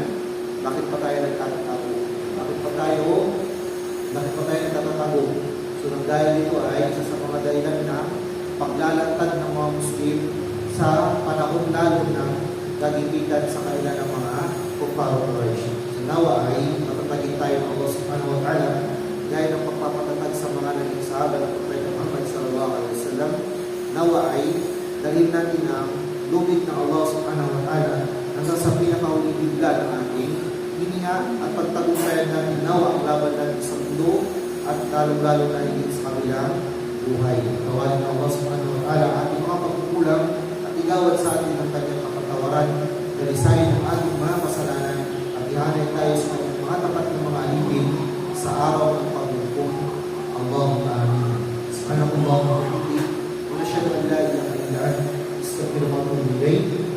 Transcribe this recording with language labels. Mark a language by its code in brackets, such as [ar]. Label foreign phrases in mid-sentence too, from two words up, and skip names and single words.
[tl] Bakit pa tayo nagtatatago? Bakit pa tayo nagtatatago? So nang dahil dito ay isa sa mga dahilan na paglalantad ng mga Muslim sa panahon lalo ng kagipitan sa kanila ng mga kumparo Quraysh. So nawa ay matatagin tayo ng Allah [ar] سبحانه وتعالى [tl] gaya ng pagpapatatag sa mga naging sahaba ng Propeta Muhammad [ar] صلى الله عليه وسلم. [tl] Nawa ay dalhin natin ang lubid ng Allah [ar] سبحانه وتعالى [tl] hanggang sa pinakahuling bigla ng ating hininga at pagtagumpayan natin nawa ang laban natin sa mundo at lalong-lalo na higit sa kabilang buhay. Tawalin ng Allah [ar] سبحانه وتعالى [tl] ang ating mga pagkukulang at igawad sa atin ang kanyang kapatawaran, dalisayin ang ating mga kasalanan at ihanay tayo sa kanyang mga tapat ng mga alipin sa araw ng paghukom. [ar] اللهم آمين. سبحانك اللهم وبحمدك، ونشهد أن لا إله إلا أنت، أستغفرك وأتوب إليك.